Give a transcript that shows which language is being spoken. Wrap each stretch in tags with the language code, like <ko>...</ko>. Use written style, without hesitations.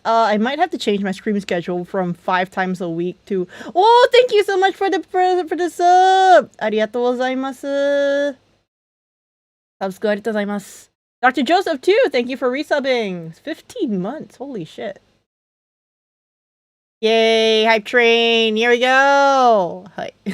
<en>I might have to change my stream schedule from 5 times a week to... Oh, thank you so much for the sub!</en> <ja>ありがとうございます。サブスクありがとうございます。</ja> <en>Dr. Joseph too, thank you for resubbing. 15 months, holy shit. Yay, hype train, here we go. Hi.</en>